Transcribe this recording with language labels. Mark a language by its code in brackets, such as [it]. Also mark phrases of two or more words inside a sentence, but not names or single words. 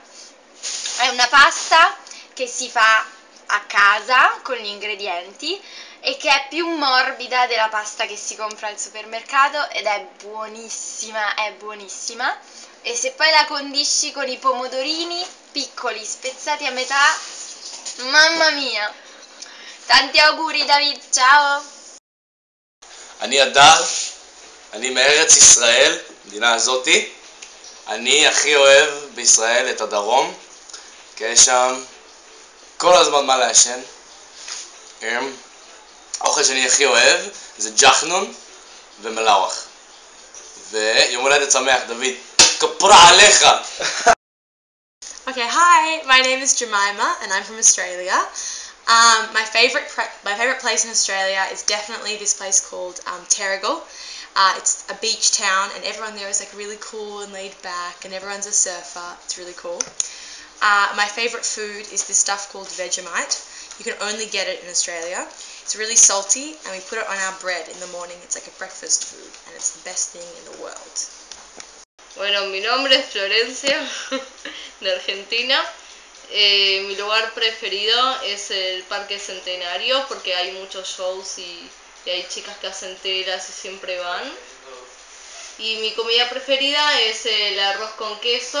[it] È una pasta che si fa a casa con gli ingredienti e che è più morbida della pasta che si compra al supermercato ed è buonissima, e se poi la condisci con i pomodorini piccoli spezzati a metà, mamma mia. Tanti auguri David, ciao. [he] אני אדר, אני מארץ ישראל, מדינה הזאתי. אני הכי אוהב בישראל את הדרום, כי יש שם כל הזמן מה לעשן. האוכל שאני הכי אוהב זה ג'חנון ומלאווח. ויום הולדת שמח, דוד. כפרה עליך! [en] Okay, hi, my name is Jemima and I'm from Australia. My favourite place in Australia is definitely this place called Terrigal. It's a beach town and everyone there is like really cool and laid back and everyone's a surfer. It's really cool. My favourite food is this stuff called Vegemite. You can only get it in Australia. It's really salty and we put it on our bread in the morning. It's like a breakfast food and it's the best thing in the world. [es] Bueno, mi nombre es Florencia, de Argentina. Mi lugar preferido es el Parque Centenario porque hay muchos shows y hay chicas que hacen telas y siempre van. Y mi comida preferida es el arroz con queso.